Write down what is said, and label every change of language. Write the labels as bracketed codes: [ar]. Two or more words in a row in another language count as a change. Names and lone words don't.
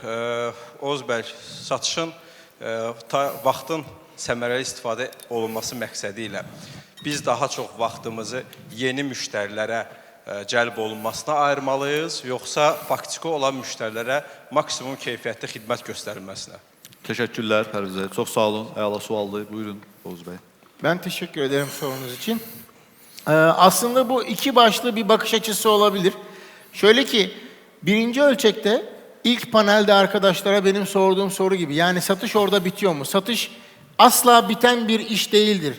[az] Oğuz bəy, satışın vaxtın səmərəli istifadə olunması məqsədi ilə biz daha çox vaxtımızı yeni müştərilərə cəlb olunmasına ayırmalıyız, yoxsa faktiki olan müştərilərə maksimum keyfiyyətli xidmət göstərilməsinə? [tr] Teşekkürler Pərviz bəy. [az] Çok sağ olun. Əla sualdı. Buyurun Oğuz bəy. [tr] Ben teşekkür ederim sorunuz için. Aslında bu iki başlı bir bakış açısı olabilir. Şöyle ki, birinci ölçekte ilk panelde arkadaşlara benim sorduğum soru gibi. Yani satış orada bitiyor mu? Satış asla biten bir iş değildir.